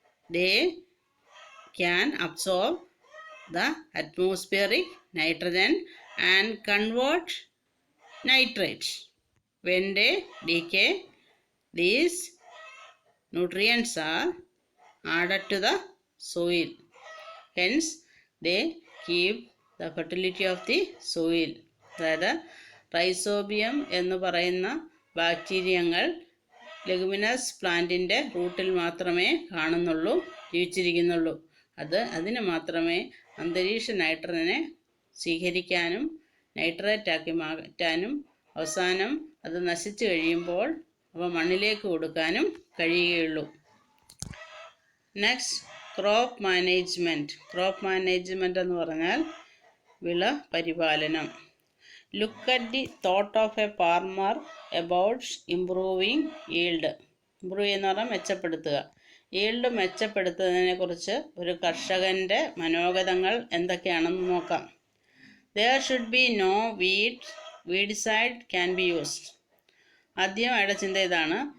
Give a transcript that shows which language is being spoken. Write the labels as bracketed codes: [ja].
[en] They can absorb the atmospheric nitrogen and convert nitrates. When they decay, these nutrients are added to the soil. Hence, they keep the fertility of the soil. [ml] അതായത് rhizobium എന്ന് പറയുന്ന ബാക്ടീരിയങ്ങൾ leguminous പ്ലാന്റിൻ്റെ റൂട്ടിൽ മാത്രമേ കാണുന്നുള്ളൂ, ജീവിച്ചിരിക്കുന്നുള്ളൂ. അതിന് മാത്രമേ അന്തരീക്ഷ നൈട്രജനെ സ്വീകരിക്കാനും നൈട്രേറ്റാക്കി മാറ്റാനും അവസാനം അത് നശിച്ചു കഴിയുമ്പോൾ അവ മണ്ണിലേക്ക് കൊടുക്കാനും കഴിയുകയുള്ളൂ. [en] Next, crop management. Crop management [ml] എന്ന് പറഞ്ഞാൽ വിള പരിപാലനം. [en] Look at the thought of a farmer about improving yield. [ml] Improve എന്ന് പറഞ്ഞാൽ മെച്ചപ്പെടുത്തുക. ഈൽഡ് മെച്ചപ്പെടുത്തുന്നതിനെ കുറിച്ച് ഒരു കർഷകൻ്റെ മനോഗതങ്ങൾ എന്തൊക്കെയാണെന്ന് നോക്കാം. [en] There should be no weedicide can be used. [ml] ആദ്യം അയാളുടെ ചിന്ത ഇതാണ്.